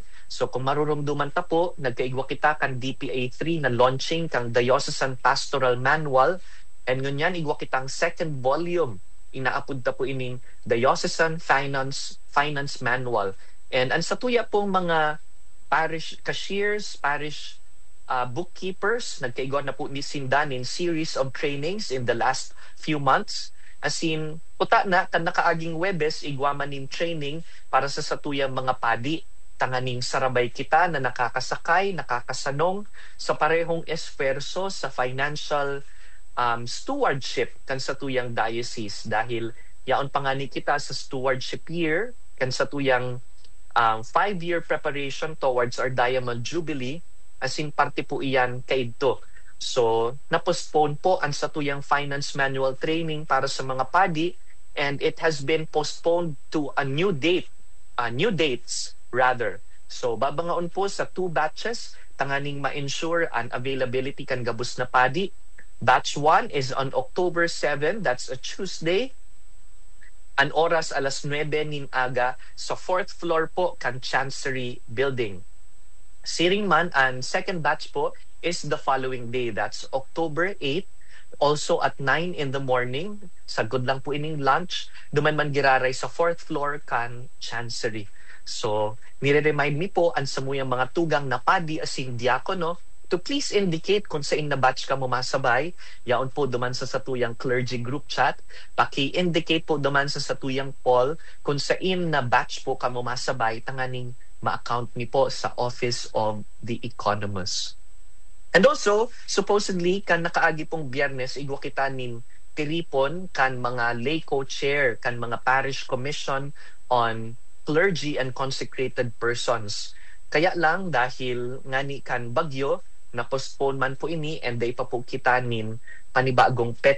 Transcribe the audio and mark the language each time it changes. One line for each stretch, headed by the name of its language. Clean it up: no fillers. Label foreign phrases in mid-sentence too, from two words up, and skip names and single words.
Bikol: So kung marurumduman ta po, nagkaigwa kita kan DPA3 na launching kang Diocesan Pastoral Manual. And ngunyan, igwa kitang
English: second volume.
Bikol: Inaapod ta po ining Diocesan Finance Manual. And ang satuya pong mga
English: parish cashiers, parish bookkeepers,
Bikol: nagkaigwa na po ni Sindanin
English: series of trainings in the last few months.
Bikol: As in, puta na, kan nakaaging Webes, igwamanin training para sa satuyang mga padi. Tanganing sarabay kita na nakakasakay, nakakasanong sa parehong esferso sa
English: financial stewardship
Bikol: kan satuyang diocese. Dahil yaon pangani kita sa
English: stewardship year,
Bikol: kan satuyang
English: 5-year preparation towards our Diamond Jubilee,
Bikol: as in parte po iyan kaidto. So, na-postpone po ang satuyang
English: finance manual training
Bikol: para sa mga padi,
English: and it has been postponed to a new dates rather. So,
Bikol: babangaon po sa 2 batches, tanganing ma-ensure ang availability kan gabus na padi.
English: Batch 1 is on October 7, that's a Tuesday.
Bikol: An oras 9:00 nin aga sa 4th floor po kan Chancery Building. Siring man, ang
English: second batch po is the following day. That's October 8, also at 9 in the morning.
Bikol: Sagod lang po ining lunch. Duman man giraray sa 4th floor kan Chancery. So, nire-remind me po ang samuyang mga tugang na padi asing diakono
English: to please indicate
Bikol: kung saan na batch ka mo masabay. Yaon po duman sa satuyang
English: clergy group chat.
Bikol: Paki-indicate po duman sa satuyang poll kung saan na batch po ka mo masabay. Tanganing ma-account mi po sa Office of the Economist.
English: And also, supposedly,
Bikol: kan nakaagi pong Biyernes, igwa kita nin tiripon kan mga
English: lay co-chair,
Bikol: kan mga
English: parish commission on clergy and consecrated persons.
Bikol: Kaya lang, dahil ngani kan bagyo, na-postpone man po ini, and day pa po kita nin panibagong